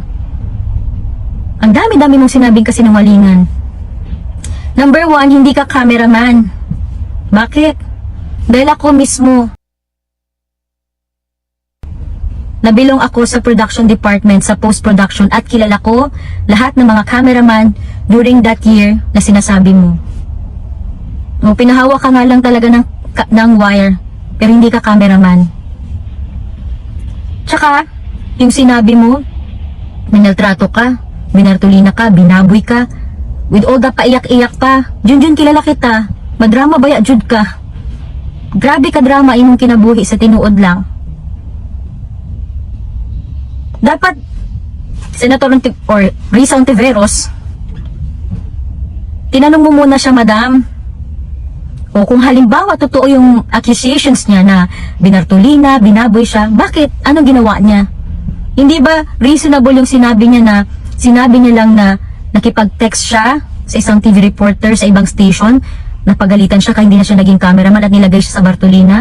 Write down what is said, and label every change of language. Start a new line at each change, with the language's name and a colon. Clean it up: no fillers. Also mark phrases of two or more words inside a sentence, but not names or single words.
Filipino: Ang dami-dami mong sinabing kasinungalingan. Number 1, hindi ka cameraman. Bakit? Dahil ako mismo, nabilong ako sa
English: production department,
Filipino: sa post-production, at kilala ko lahat ng mga cameraman
English: during that year
Filipino: na sinasabi mo. Pinahawak ka nga lang talaga ng wire, pero hindi ka cameraman. Tsaka, yung sinabi mo, minaltrato ka, binartulina ka, binaboy ka,
English: with all the
Filipino: paiyak-iyak pa. Junjun, kilala kita,
Cebuano: madrama baya jud ka. Grabe ka drama imong kinabuhi sa tinuod lang.
Filipino: Dapat Senator or Risa Ontiveros, tinanong mo muna siya, madam, O kung halimbawa totoo yung accusations niya na binartolina, binaboy siya, bakit? Ano ginawa niya? Hindi ba reasonable yung sinabi niya lang na nakipag-text siya sa isang
English: TV reporter
Filipino: sa ibang station, napagalitan siya kaya hindi na siya naging cameraman at nilagay siya sa Bartolina?